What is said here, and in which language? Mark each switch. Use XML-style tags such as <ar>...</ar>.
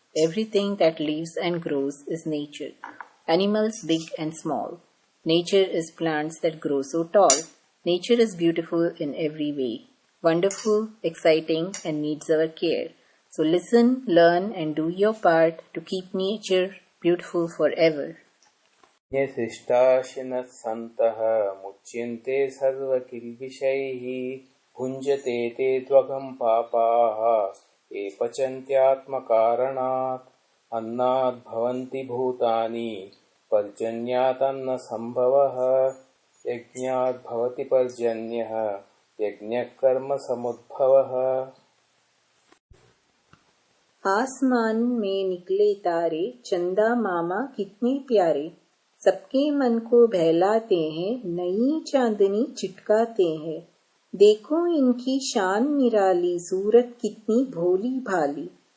<en>Everything that lives and grows is nature. Animals big and small. Nature is plants that grow so tall. Nature is beautiful in every way. Wonderful, exciting, and needs our care. So listen, learn, and do your part to keep nature beautiful forever.</en> <sa>यशिष्टाशिनः सन्तः मुच्यन्ते सर्वकिल्बिषैः भुञ्जते ते त्वगं पापाः ये पचन्त्यात्मकारणात् अन्नात् भवन्ति भूतानि पर्जन्यात् अन्नसम्भवः यज्ञात् भवति पर्जन्यः यज्ञः कर्मसमुद्भवः।</sa> <hi>आसमान में निकले तारे चंदा मामा कितने प्यारे, सबके मन को बहलाते हैं, नई चांदनी चिटकाते हैं। देखो इनकी शान निराली, सूरत कितनी भोली भाली।</hi>